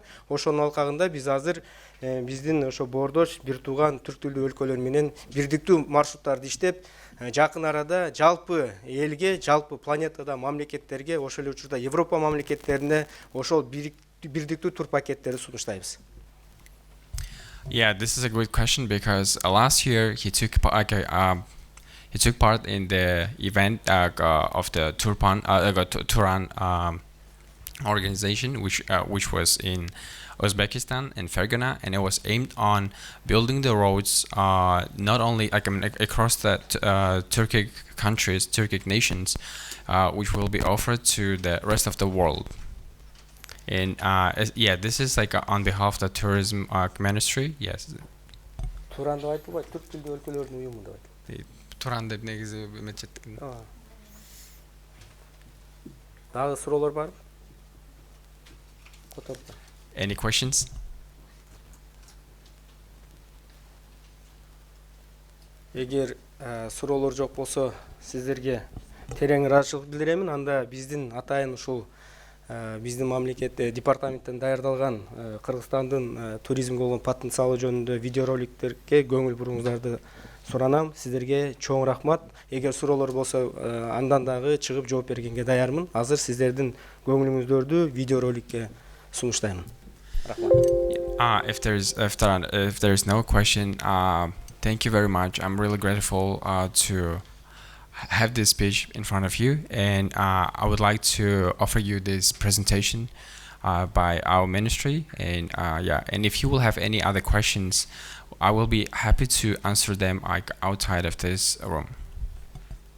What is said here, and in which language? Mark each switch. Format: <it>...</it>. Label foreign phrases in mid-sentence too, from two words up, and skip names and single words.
<ky>Ошонун алкагында биз азыр биздин ошо боордош бир тууган түрк тілдүү өлкөлөр менен бирдиктүү маршруттарды иштеп жакын арада жалпы элге, жалпы планетада мамлекеттерге, ошол эле учурда Европа мамлекеттерине ошол бирдиктүү тур пакеттерди сунуштайбыз.</ky> <en>Yeah, this is a great question because last year he took part in the event of the Turan organization, which was in Uzbekistan and Fergana, and it was aimed on building the roads not only across the Turkic countries, Turkic nations, which will be offered to the rest of the world. And yeah, this is on behalf of the tourism ministry. Yes.</en> <ky>Туран деп айтылбайт, түрк тілдүү өлкөлөрдүн уюму деп айтылат. Туран деп негизи эметчеттик. Дагы суроолор барбы?</ky> <en>Any questions?</en> <ky>Эгер суроолор жок болсо, сиздерге терең ыраазычылык билдиремин. Анда биздин атайын ушул биздин мамлекет департаменттен даярдалган Кыргызстандын туризмге болгон потенциалы жөнүндө видеороликтерге көңүл буруңуздарды суранам. Сиздерге чоң рахмат. Эгер суроолор болсо, андан дагы чыгып жооп бергенге даярмын. Азыр сиздердин көңүлүңүздөрдү видеороликке сунуштаймын. Рахмат.</ky> <en>If there's no question, thank you very much. I'm really grateful to have this speech in front of you, and I would like to offer you this presentation by our ministry, and and if you will have any other questions, I will be happy to answer them outside of this room.</en>